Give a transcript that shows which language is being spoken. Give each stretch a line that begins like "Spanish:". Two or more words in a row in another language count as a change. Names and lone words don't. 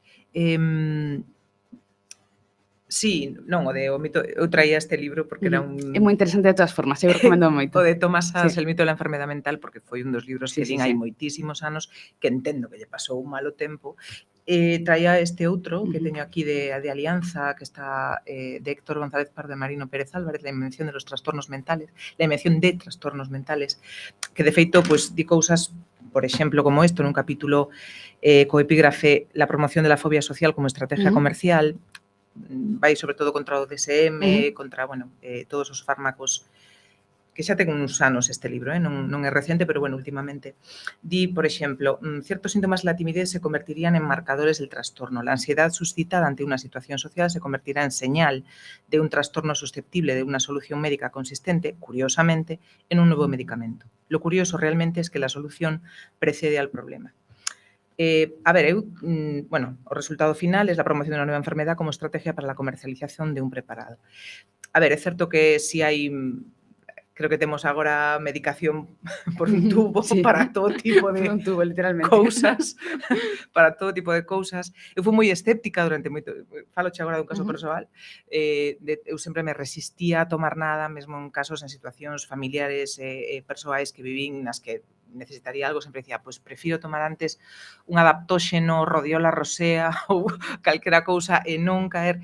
Galician: Sí, non, o mito, eu traía este libro porque era un... É moi interesante de todas formas, eu recomendo moito. O de Thomas Szasz, El mito da enfermedade mental, porque foi un dos libros que din hai moitísimos anos, que entendo que lle pasou un malo tempo. Traía este outro que teño aquí de Alianza, que está de Héctor González Pardo e Marino Pérez Álvarez, La invención de los trastornos mentales, la invención de trastornos mentales, que de feito, pues, di cousas, por exemplo, como isto, nun capítulo co epígrafe La promoción de la fobia social como estrategia comercial, vai sobre todo contra o DSM, contra, todos os fármacos que xa ten uns anos este libro, non é recente, pero bueno, últimamente, di, por exemplo,
Spanish: ciertos síntomas de la timidez se convertirían en marcadores del trastorno. La ansiedad suscitada ante una situación social se convertirá en señal de un trastorno susceptible de una solución médica consistente, curiosamente, en un nuevo medicamento. Lo curioso realmente es que la solución precede al problema. A ver, bueno,
Galician: o resultado final
Spanish: es la promoción de una nueva enfermedad como estrategia para la comercialización de un preparado.
Galician: A ver, é certo que si hai creo que temos agora medicación por un tubo Sí. para todo tipo Por de un tubo, literalmente. cousas, para todo tipo de cousas. Eu fui moi escéptica durante moito, faloche agora dun caso persoal, eu sempre me resistía a tomar nada, mesmo en casos, en situacións familiares e persoais que vivín nas que necesitaría algo, sempre dicía, pois prefiro tomar antes un adaptóxeno, rodiola rosea ou calquera cousa e non caer.